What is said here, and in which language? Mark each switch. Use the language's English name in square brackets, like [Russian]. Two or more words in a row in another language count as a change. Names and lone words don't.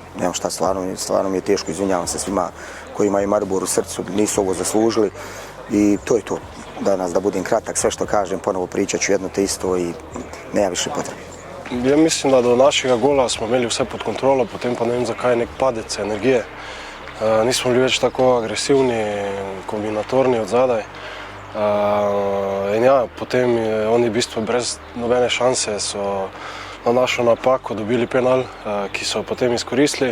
[Bosnian] Nemam šta, stvarno mi je teško, izvinjavam se svima koji imaju Maribor u srcu, nisu ovo zaslužili i to je to. Danas da budem kratak, sve što kažem, ponovo pričat ću jedno te isto i nema više potrebe. [Slovenian] Ja mislim da do našega gola smo imeli vse pod kontrolo, potem pa ne vem zakaj nek padec energije. Nismo bili več tako agresivni, kombinatorni od zadaj. In ja, potem oni v bistvu brez nobene šanse so na našo napako dobili penal, ki so potem izkoristili.